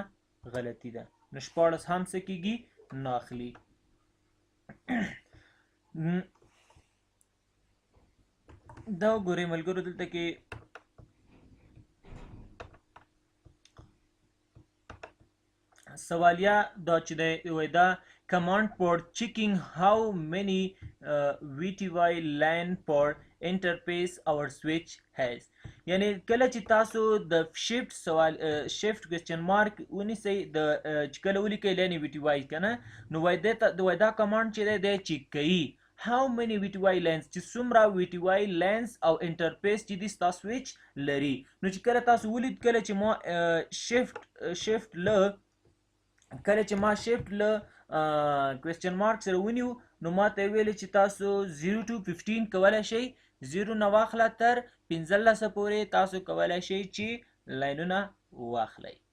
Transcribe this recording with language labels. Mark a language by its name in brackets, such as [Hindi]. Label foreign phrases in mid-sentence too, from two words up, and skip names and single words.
[Pashto] غلطي ده. نو 14 هم څه کېږي؟ نه اخلي. دا وګورئ ملګرو دلته کې سوالیه دا چې دی وایي دا [English] command for checking how many VTY LAN port interface our switch has. [Pashto] یعنی کله چې تاسو د [English] shift question mark [Pashto] ونیسئ د چې کله ولیکئ لین VTY کنه، نو وایي دا کمانډ چې دی چیک کوي [English] how many VTY lanes [Pashto] چې څومره [English] VTY lanes [Pashto] او انټرفیس چې دی ستا سویچ لري. نو چې کله تاسو ولید کله چې ما شیفت له [English] question mark [Pashto] سره ونیو، نو ما ته ویل چې تاسو 0 to 15 کولی شئ، 0 نه واخله تر 15 پورې تاسو کولی شئ چې لاینونه واخلئ.